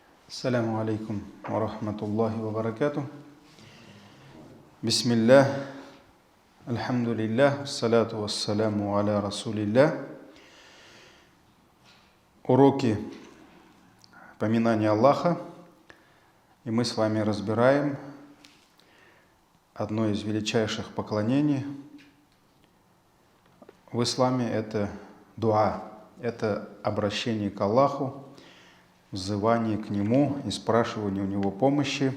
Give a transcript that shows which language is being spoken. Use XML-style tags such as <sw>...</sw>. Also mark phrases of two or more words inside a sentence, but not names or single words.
<ar>السلام عليكم ورحمة الله وبركاته. بسم الله، الحمد لله، الصلاة والسلام على رسول الله.</ar> <ru>Уроки поминания Аллаха. И мы с вами разбираем одно из величайших поклонений в исламе. Это дуа, это обращение к Аллаху, взывание к Нему и спрашивание у Него помощи.</ru>